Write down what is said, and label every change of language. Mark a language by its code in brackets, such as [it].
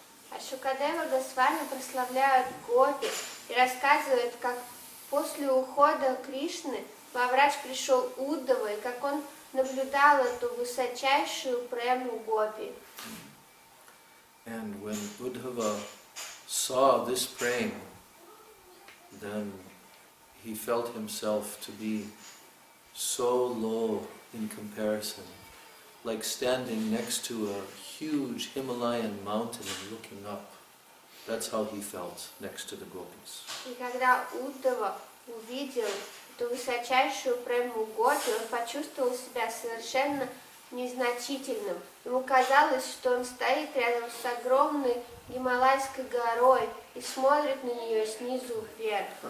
[ru] А Шукадева Госвами прославляют гопи и рассказывают, как после ухода Кришны во Врадж пришел Уддава, и как он наблюдал эту высочайшую прему гопи. [en] And when Uddhava saw this praying, then he felt himself to be so low in comparison, like standing next to a huge Himalayan mountain and looking up. That's how he felt next to the gopis. [ru] И когда Уддава увидел эту высочайшую прему гопи, он почувствовал себя совершенно незначительным. Ему казалось, что он стоит рядом с огромной Гималайской горой и смотрит на нее снизу вверх.